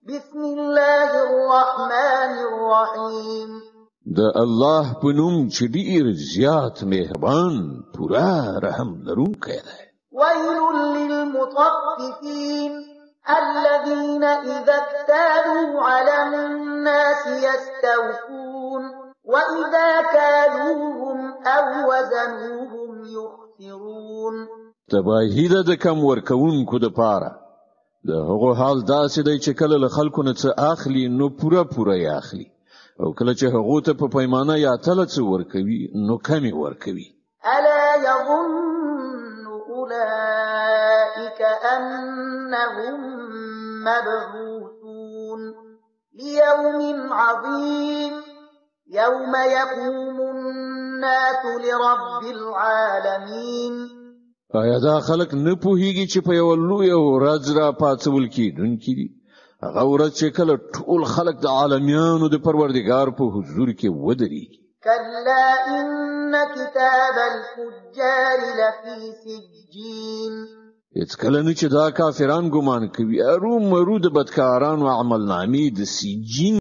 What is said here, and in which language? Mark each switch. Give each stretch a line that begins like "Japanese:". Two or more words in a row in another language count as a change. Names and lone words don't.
Arabic: بسم الله الرحمن الرحیم
Pashto: د الله په نوم چې ډیر زیات مهربان پورا رحم لرونکی دی.
Arabic: ويل للمطففين الذين إذا اكتالوا على الناس يستوفون وإذا كالوهم أو وزنوهم يخسرون.
Pashto: تباهی ده د کم ورکوونکو د پاره د هغو حال داسې دی چې کله له خلکو نه څه اخلي نو پوره یې اخلي، او کله چې هغو ته په پیمانه یا تله څه ورکوي نو کمی ورکوي.
Arabic: ألا يظن أولئك أنهم مبعوثون ليوم عظيم يوم يقوم الناس لرب العالمين.
Pashto: آیا دا خلک نه پوهیږي چې په یو لوی ورځ را پاتول کیدونکي دي، هغه ورځ چې کله ټول خلک د عالمیانو د پروردګار په حضور کې ودرېږي.
Arabic: كلا إن كتاب الفجار لفي سجين.
Pashto: هیڅ کله نه چې دا کافران ګمان کوي ارومرو د بدکارانو عمل نامې د سجین